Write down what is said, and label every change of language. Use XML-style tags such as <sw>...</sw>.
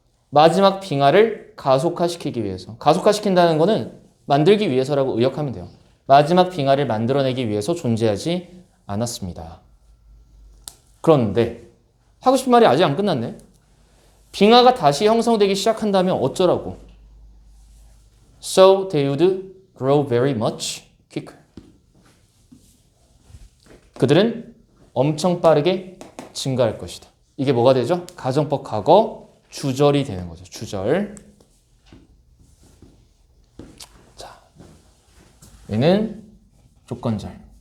<ko>마지막 빙하를 가속화시키기 위해서. 가속화시킨다는 거는 만들기 위해서라고 의역하면 돼요. 마지막 빙하를 만들어내기 위해서 존재하지 않았습니다. 그런데 하고 싶은 말이 아직 안 끝났네. 빙하가 다시 형성되기 시작한다면 어쩌라고?</ko> <en>So they would grow very much quicker.</en> <ko>그들은 엄청 빠르게 증가할 것이다. 이게 뭐가 되죠? 가정법 과거 주절이 되는 거죠. 주절. 자, 얘는 조건절.</ko>